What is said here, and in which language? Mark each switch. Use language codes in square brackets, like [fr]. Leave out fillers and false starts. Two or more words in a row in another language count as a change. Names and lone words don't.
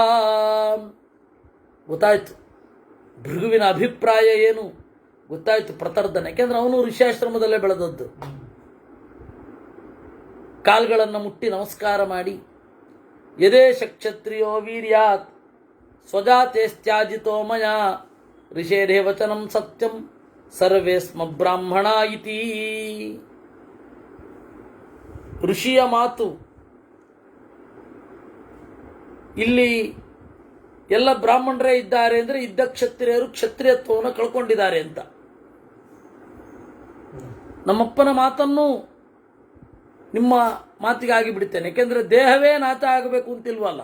[kn] ಗೊತ್ತಾಯ್ತು ಭೃಗುವಿನ ಅಭಿಪ್ರಾಯ ಏನು ಗೊತ್ತಾಯ್ತು, ಪ್ರತರ್ದನ. ಯಾಕೆಂದ್ರೆ ಅವನು ಋಷ್ಯಾಶ್ರಮದಲ್ಲೇ ಬೆಳೆದದ್ದು. ಕಾಲ್ಗಳನ್ನು ಮುಟ್ಟಿ ನಮಸ್ಕಾರ ಮಾಡಿ, [sa] ಯದೇಶ ಕ್ಷತ್ರಿಯೋ ವೀರ್ಯಾತ್ ಸ್ವಜಾತೇಸ್ತ್ಯಾಜಿತೋ ಮಯ ಋಷೇರೇ ವಚನಂ ಸತ್ಯಂ ಸರ್ವೇ ಸ್ಮ ಬ್ರಾಹ್ಮಣ ಇತಿ. [kn] ಋಷಿಯ ಮಾತು ಇಲ್ಲಿ ಎಲ್ಲ ಬ್ರಾಹ್ಮಣರೇ ಇದ್ದಾರೆ ಅಂದರೆ ಇದ್ದ ಕ್ಷತ್ರಿಯರು ಕ್ಷತ್ರಿಯತ್ವವನ್ನು ಕಳ್ಕೊಂಡಿದ್ದಾರೆ ಅಂತ. ನಮ್ಮಪ್ಪನ ಮಾತನ್ನು ನಿಮ್ಮ ಮಾತಿಗಾಗಿ ಬಿಡ್ತೇನೆ, ಯಾಕೆಂದ್ರೆ ದೇಹವೇ ನಾಶ ಆಗಬೇಕು ಅಂತಿಲ್ವಲ್ಲ.